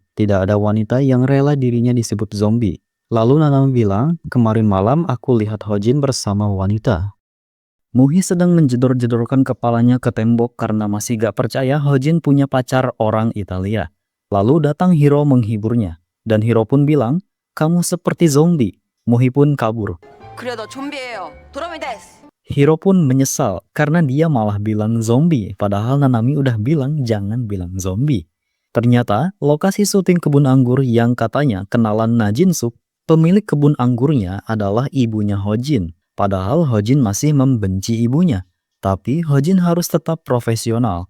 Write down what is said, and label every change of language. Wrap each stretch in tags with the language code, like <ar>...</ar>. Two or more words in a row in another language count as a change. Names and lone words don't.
<id>Tidak ada wanita yang rela dirinya disebut zombie. Lalu Nanami bilang, kemarin malam aku lihat Hojin bersama wanita. Muhi sedang menjedor-jedorkan kepalanya ke tembok karena masih gak percaya Hojin punya pacar orang Italia. Lalu datang Hiro menghiburnya. Dan Hiro pun bilang, kamu seperti zombie. Muhi pun kabur.</id> <ko>그래 너 좀비예요. 도라미 데스.</ko> <id>Hiro pun menyesal karena dia malah bilang zombie. Padahal Nanami udah bilang jangan bilang zombie. Ternyata lokasi syuting kebun anggur yang katanya kenalan Na Jin-suk, pemilik kebun anggurnya adalah ibunya Hojin. Padahal Hojin masih membenci ibunya. Tapi Hojin harus tetap profesional.</id>